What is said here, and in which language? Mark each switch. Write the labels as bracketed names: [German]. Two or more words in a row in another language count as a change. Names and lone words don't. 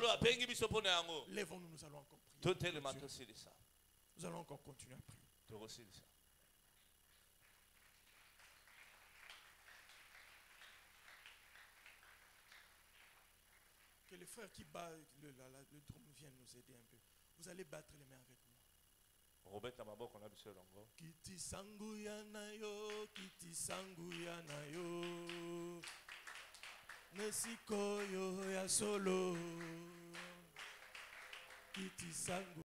[French] Lèvons-nous, nous allons encore prier. Nous allons encore continuer à prier. Que les frères qui battent le drum viennent nous aider un peu. Vous allez battre les mains avec moi. [Lingala] Kiti sanguya na yo, kiti sanguya na yo, nesiko yo ya solo, kiti sangu.